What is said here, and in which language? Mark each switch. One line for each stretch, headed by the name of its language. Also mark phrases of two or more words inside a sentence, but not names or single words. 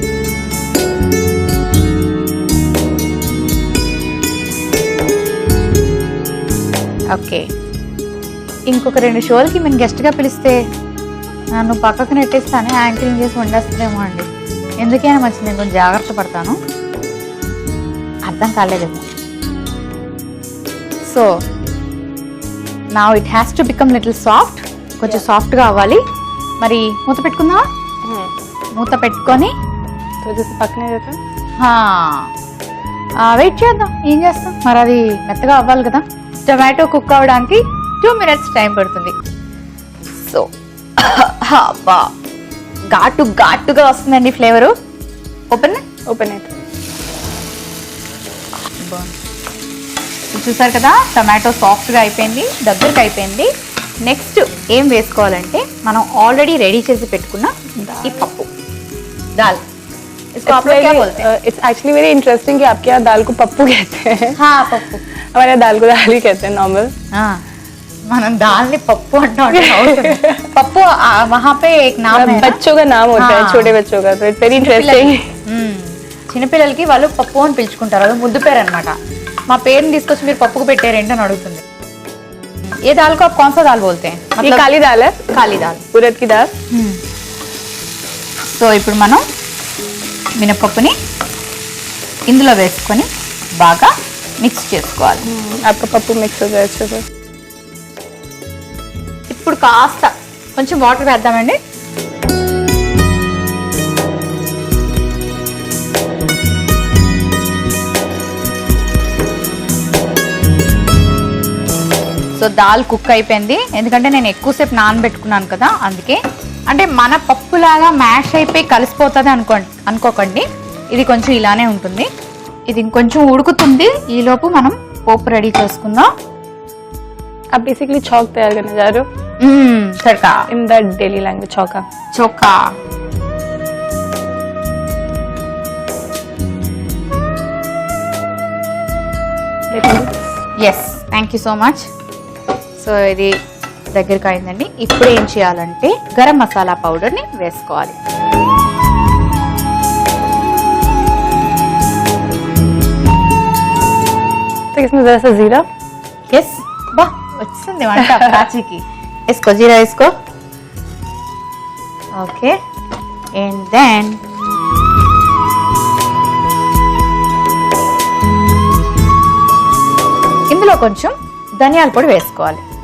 Telugu: ఓకే, ఇంకొక 2 షోలకి మేము గెస్ట్గా పిలిస్తే నన్ను పక్కకు నెట్టేస్తానే యాంకరింగ్ చేసి వండేస్తుందేమో అండి. ఎందుకైనా మంచిది, నేను కొంచెం జాగ్రత్త పడతాను. అర్థం కాలేదేమో.
English: so now it has to become little soft.
Telugu: కొంచెం సాఫ్ట్గా అవ్వాలి. మరి మూత పెట్టుకుందామా? మూత పెట్టుకొని పక్కనే వెయిట్ చేద్దాం. ఏం చేస్తాం మరి, అది మెత్తగా అవ్వాలి కదా. టొమాటో కుక్ అవ్వడానికి 2 minutes టైం పడుతుంది. సో అబ్బా, ఘాటుగా వస్తుందండి ఫ్లేవరు. ఓపెన్ అయితే చూసారు కదా, టొమాటో సాఫ్ట్గా అయిపోయింది, దగ్గరకు అయిపోయింది. నెక్స్ట్ ఏం వేసుకోవాలంటే మనం ఆల్రెడీ రెడీ చేసి పెట్టుకున్న ఈ పప్పు దాల్.
English: it's actually very interesting
Hindi: कि आपके यहाँ दाल को पप्पू कहते हैं. हाँ, पप्पू. हमारे यहाँ दाल को दाल ही कहते हैं नॉर्मल.
Telugu: మనం దాల్ని పప్పు అంటాం. పప్పు
Hindi: वहाँ पे एक नाम है, बच्चों का नाम होता है, छोटे बच्चों का. तो
English: it's very interesting.
Telugu: చిన్నపిల్లలకి వాళ్ళు పప్పు అని పిలుచుకుంటారు, అది ముద్దు పేరు అనమాట. మా పేరుని తీసుకొచ్చి మీరు పప్పుకు పెట్టారేంటి అని అడుగుతుంది.
Hindi: ఏ దాల్ को आप कौन सा दाल बोलते हैं? ये काली दाल है. काली दाल, उड़द की दाल.
Telugu: సో ఇప్పుడు మనం మినపప్పుని ఇందులో వేసుకొని బాగా మిక్స్ చేసుకోవాలి.
Hindi: आपका पप्पू मिक्स हो जाए अच्छे से.
Telugu: ఇప్పుడు కాస్త కొంచెం వాటర్ వేద్దామండి. సో దాల్ కుక్ అయిపోయింది, ఎందుకంటే నేను ఎక్కువసేపు నానబెట్టుకున్నాను కదా, అందుకే. అంటే మన పప్పులాగా మ్యాష్ అయిపోయి కలిసిపోతుంది అనుకోకండి, ఇది కొంచెం ఇలానే ఉంటుంది. ఇది ఇంకొంచెం ఉడుకుతుంది, ఈలోపు మనం పోపు రెడీ చేసుకుందాం.
Hindi: आप बेसिकली चौक तैयार करने जा रहे हो. तड़का
English: in the daily language चौका.
Hindi: चोखा.
English: yes, thank you so much.
Telugu: సో ఇది దగ్గరికి అయిందండి. ఇప్పుడు ఏం చేయాలంటే గరం మసాలా పౌడర్ని వేసుకోవాలి.
Hindi: इसमें जरा सा जीरा.
Telugu: ఎస్, బా వచ్చింది వంట ప్రాచీకి. వేసుకో, జీరా వేసుకో. ఓకే,
English: and then
Telugu: ఇందులో కొంచెం ధనియాల పొడి వేసుకోవాలి.